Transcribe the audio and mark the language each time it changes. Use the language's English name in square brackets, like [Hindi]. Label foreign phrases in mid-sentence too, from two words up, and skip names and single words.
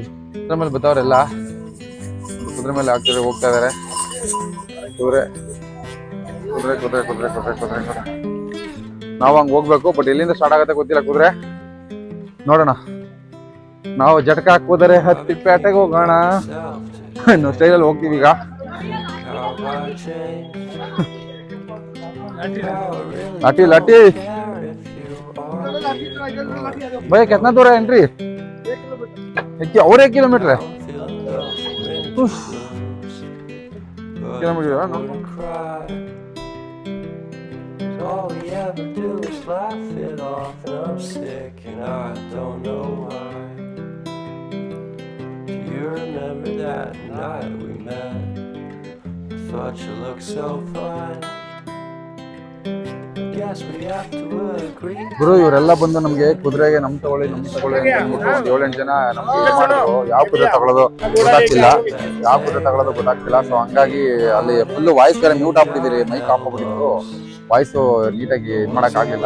[Kannada] ಕುದುರೆ ಮೇಲೆ ಬರ್ತಾವ್ರೆಲ್ಲ, ಕುದುರೆ ಮೇಲೆ ಆಗ್ತಿದ್ರೆ ಹೋಗ್ತಾ ಇದಾರೆ. ಕುದುರೆ ಕುದುರೆ ಕುದುರೆ ಕುದುರೆ ಕುದುರೆ ಕುದುರೆ ಕುದುರೆ ನಾವು ಹಂಗೆ ಹೋಗ್ಬೇಕು. ಬಟ್ ಎಲ್ಲಿಂದ ಸ್ಟಾರ್ಟ್ ಆಗುತ್ತೆ ಗೊತ್ತಿಲ್ಲ ಕುದುರೆ. ನೋಡೋಣ. ನಾವು ಜಟಕ ಹಾಕ್ಬೋದರೆ ಹತ್ತಿ ಪೇಟೆಗೆ ಹೋಗೋಣ ಅನ್ನೋ ಸ್ಟೈಲಲ್ಲಿ ಹೋಗ್ತೀವಿ ಈಗ. [Hindi] लाठी लाठी भैया कितना दूर है एंट्री? और 1 किलोमीटर है. किलोमीटर है ना? [English] All we ever do is laugh it off, and I'm sick and I don't know why. Do you remember that night we met? I thought you looked so fine. [Kannada] ಗುರು ಇವರೆಲ್ಲ ಬಂದು ನಮ್ಗೆ ಕುದುರೆಗೆ ನಮ್ ತಗೊಳ್ಳಿ ಅಂತ ಅಂದ್ಬಿಟ್ಟು 7-8 ಜನ ನಮ್ಗೆ ಮಾಡಿದ್ರು. ಯಾವ ಕುದುರೆ ತಗೊಳ್ಳೋದು ಗೊತ್ತಾಗ್ತಿಲ್ಲ, ಸೊ ಹಂಗಾಗಿ ಅಲ್ಲಿ [English] full voice [Kannada] ಬೇರೆ ಮ್ಯೂಟ್ ಆಗ್ಬಿಟ್ಟಿದ್ದೀರಿ, [English] mic off [Kannada] ಆಗ್ಬಿಟ್ಟಿತ್ತು, ವಾಯ್ಸ್ ನೀಟಾಗಿ ಇದು ಮಾಡಕ್ ಆಗ್ಲಿಲ್ಲ.